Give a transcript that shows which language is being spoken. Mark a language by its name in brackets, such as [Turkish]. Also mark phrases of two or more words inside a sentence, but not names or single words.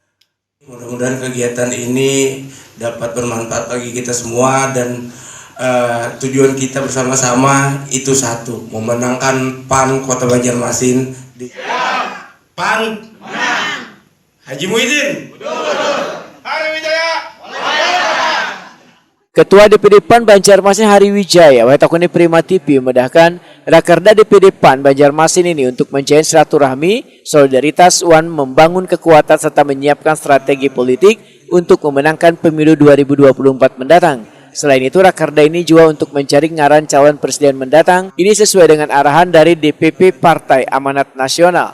[Indonesian] Mudah-mudahan kegiatan ini dapat bermanfaat bagi kita semua dan tujuan kita bersama-sama itu satu, memenangkan PAN Kota Banjarmasin. PAN menang. Haji Muhyiddin. Hari Wijaya. Ketua DPD PAN Banjarmasin Hari Wijaya Wahitakuni Prima TV memedahkan rakerda DPD PAN Banjarmasin ini untuk menjalin silaturahmi, solidaritas, membangun kekuatan serta menyiapkan strategi politik untuk memenangkan pemilu 2024 mendatang. Selain itu, rakerda ini juga untuk mencari ngaran calon presiden mendatang. Ini sesuai dengan arahan dari DPP Partai Amanat Nasional.